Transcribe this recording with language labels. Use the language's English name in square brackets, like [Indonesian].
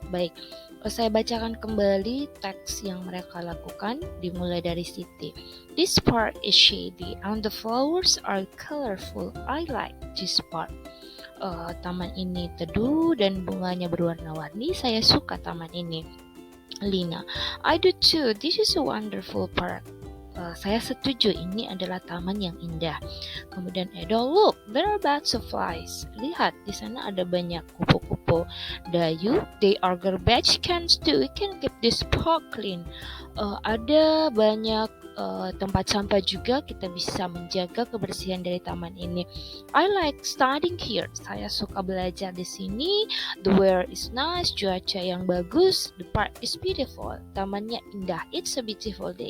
[Indonesian] Baik, saya bacakan kembali teks yang mereka lakukan dimulai dari Siti. [English] This park is shady and the flowers are colorful. I like this park. [Indonesian] Taman ini teduh dan bunganya berwarna-warni. Saya suka taman ini. Lina, [English] I do too. This is a wonderful park. [Indonesian] Saya setuju, ini adalah taman yang indah. Kemudian Edo, [English] look, there are butterflies. [Indonesian] Lihat, di sana ada banyak kupu-kupu. [English] Dayu, they are garbage cans too. We can keep this park clean. [Indonesian] Ada banyak tempat sampah juga, kita bisa menjaga kebersihan dari taman ini. [English] I like studying here. [Indonesian] Saya suka belajar di sini. [English] The weather is nice, [Indonesian] cuaca yang bagus. [English] The park is beautiful. [Indonesian] Tamannya indah. [English] It's a beautiful day.